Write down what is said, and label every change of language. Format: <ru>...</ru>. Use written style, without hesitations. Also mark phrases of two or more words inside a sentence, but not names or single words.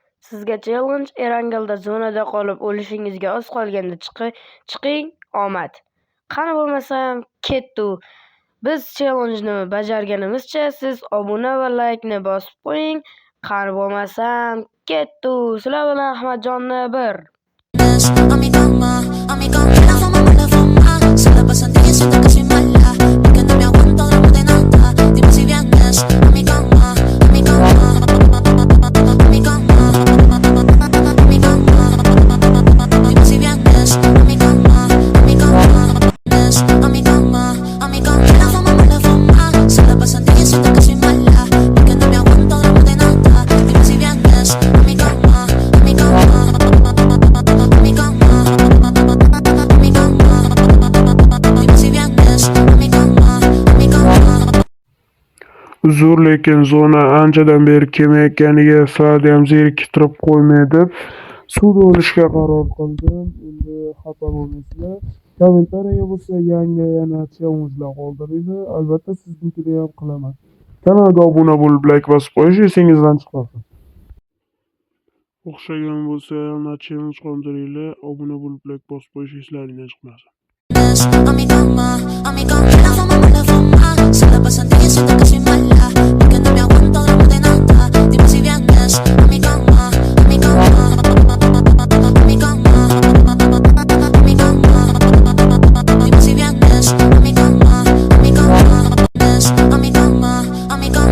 <uz>Sizga challenge: Erangalda zonada qolib o'lishingizga oz qolganda chiqing, omad. Qani bo'lmasam ketdi. Biz challenge'ni bajarganimizcha siz obuna va laykni bosib qo'ying. Qani bo'lmasam ketdi. Sizlar bilan Ahmadjonni bir.</uz> <es>A mi cama, la fama me la fama. Se la pasan diciendo que soy mala, porque no me aguanto de nada. Dime si vienes a mi cama, a mi cama, a mi cama, a mi cama. Dime si vienes a mi cama, a mi cama, a mi cama, a mi cama. La fama me la fama. Se la pasan diciendo que soy mala, porque no me aguanto de nada. Dime si vienes a mi cama, a mi cama.</es> <uz>Uzr, lekin zona anchadan beri kelmayotganiga Saadiyam zeriktirib qo'ymay deb suvda olishga qaror qildim. Endi xafa bo'lmaysizlar. Kommentariyaga bo'lsa yangi yana challenge'lar qoldiringlar. Albatta siznikida ham qilaman. Kanalga obuna bo'lib, like bosib qo'yish esingizdan chiqmasin. O'xshagan bo'lsa yana challenge qoldiringlar. Obuna bo'lib, like bosib qo'yish eslaringizdan chiqmasin.</uz> <es>A mi cama, la fama me la fama. Se la pasan diciendo que soy mala, porque no me aguanto de nada. Dime si vienes a mi cama, a mi cama, a mi cama, a mi cama. Dime si vienes a mi cama, a mi cama, a mi cama, a mi cama.</es>